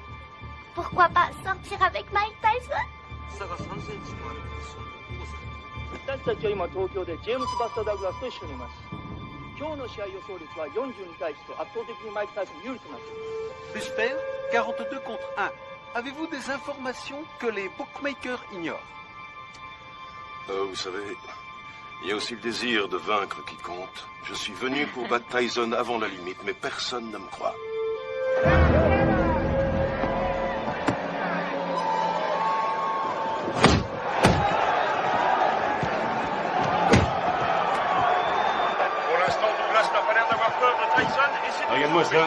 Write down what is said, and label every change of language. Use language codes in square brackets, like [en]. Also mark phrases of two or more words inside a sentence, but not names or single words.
[fr] Pourquoi pas sortir avec Mike Tyson? [ja] 私たちは今東京でジェームス・バスター・ダグラスと一緒にいます。今日の試合予想率は40に対して圧倒的にマイク・タイソン有利となっています。 [fr] J'espère 42 contre 1. Avez-vous des informations que les bookmakers ignorent? Vous savez, il y a aussi le désir de vaincre qui compte. Je suis venu pour battre Tyson avant la limite, mais personne ne me croit. Regarde-moi ça.